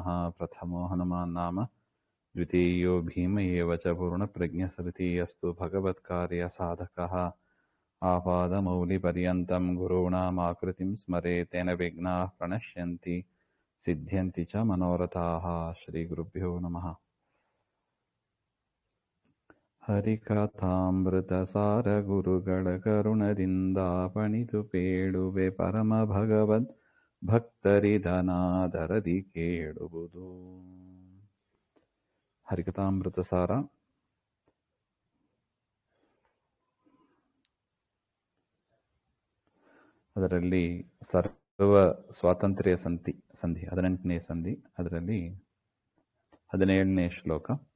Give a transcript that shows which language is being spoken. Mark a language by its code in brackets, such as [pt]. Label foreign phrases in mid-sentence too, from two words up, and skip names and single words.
[sa] प्रथमो हनुमान् नाम द्वितीयो भीम एव च पूर्णप्रज्ञस्तृतीयस्तु भगवत्कार्यसाधकः। आपादमौलिपर्यन्तं गुरूणामाकृतिं स्मरेत् तेन विघ्नाः प्रणश्यन्ति सिद्ध्यन्ति च मनोरथाः। श्रीगुरुभ्यो नमः। [kn] ಹರಿಕಥಾಮೃತಸಾರ ಗುರುಗಳ ಕರುಣದಿಂದಾಪಣಿತು ಪೇಳುವೆ ಪರಮ ಭಗವದ್ ಭಕ್ತರಿದನಾದರದಿ ಕೇಳುವುದು. ಹರಿಕಥಾಮೃತ ಸಾರ ಅದರಲ್ಲಿ ಸರ್ವ ಸ್ವಾತಂತ್ರ್ಯ ಸಂಧಿ 18ನೇ ಸಂಧಿ, ಅದರಲ್ಲಿ 17ನೇ ಶ್ಲೋಕ.